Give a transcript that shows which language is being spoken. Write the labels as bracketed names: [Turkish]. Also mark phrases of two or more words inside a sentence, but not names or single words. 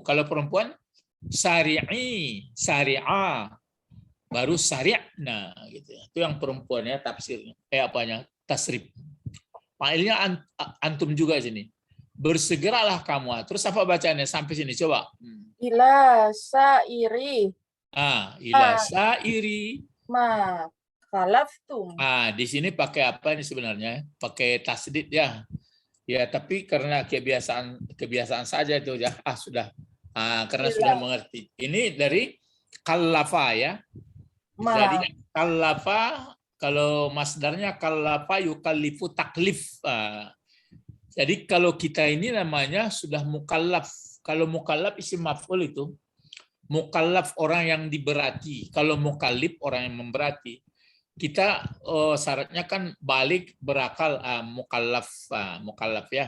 [Indonesian] Kalau perempuan sari'i, sari'a. Baru sari'na gitu. Itu yang perempuannya tafsirnya. Apanya? Tasrif. Failnya antum juga sini. Bersegeralah kamu. Terus apa bacanya sampai sini? Coba. [Arabic] إلى سائر. إلى سائر. ما خلفتم. [Indonesian] Di sini pakai apa ini sebenarnya? Pakai tasdid ya. Ya, tapi karena kebiasaan saja itu ya. Sudah. Karena sudah mengerti. Ini dari kallafa ya. Jadi kallafa, kalau masdarnya [Arabic] كلف يكلف تكليف. [Indonesian] Jadi kalau kita ini namanya sudah mukallaf. Kalau mukallaf [Arabic] اسم مفعول [Indonesian] itu. Mukallaf orang yang diberati. Kalau mukallif orang yang memberati. Kita syaratnya kan balik berakal, mukallaf, mukallaf ya.